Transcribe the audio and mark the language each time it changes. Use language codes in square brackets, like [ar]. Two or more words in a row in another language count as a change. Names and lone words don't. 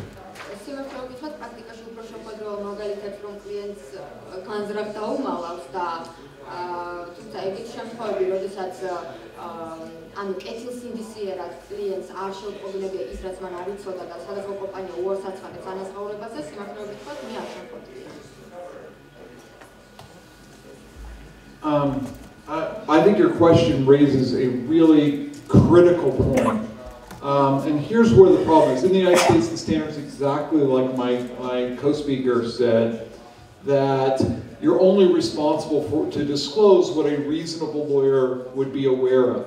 [ka] სიმართლეობით პრაქტიკაში უფრო შეხვედრილ მაგალითებს რომ კლიენტს განზრახ დაუმალავს და თუმცა ეგეთ შემთხვევები, როდესაც ანუ კეთილსინდისიერად კლიენტს არ შეუტყობინებია ის, რაც მან არ იცოდა და სადაზღვევო კომპანია უარს აცხადებს ანაზღაურებაზე, სიმართლეობით მე არ შემხვედრია. [en] I think your question raises a really critical point. And here's where the problem is. In the United States, the standard is exactly like my co-speaker said, that you're only responsible to disclose what a reasonable lawyer would be aware of.